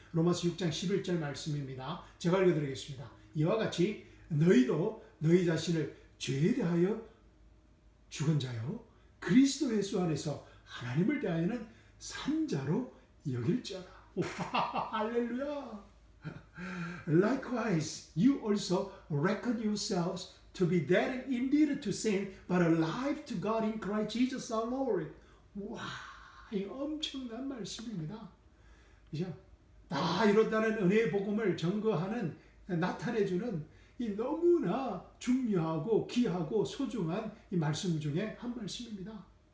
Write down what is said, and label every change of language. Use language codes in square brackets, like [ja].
[ko] 로마서 6장 11절 말씀입니다. 제가 읽어드리겠습니다. 이와 같이 너희도 너희 자신을 죄에 대하여 죽은 자요 그리스도 예수 안에서 하나님을 대하여는 산자로 여길지어다. 할렐루야. [en] Likewise, you also reckon yourselves to be dead indeed to sin, but alive to God in Christ Jesus our Lord. [ko] 와, 이 엄청난 말씀입니다. 그죠? 다 이뤘다는 은혜의 복음을 증거하는, 나타내주는 이 너무나 중요하고 귀하고 소중한 이 말씀 중에 한 말씀입니다.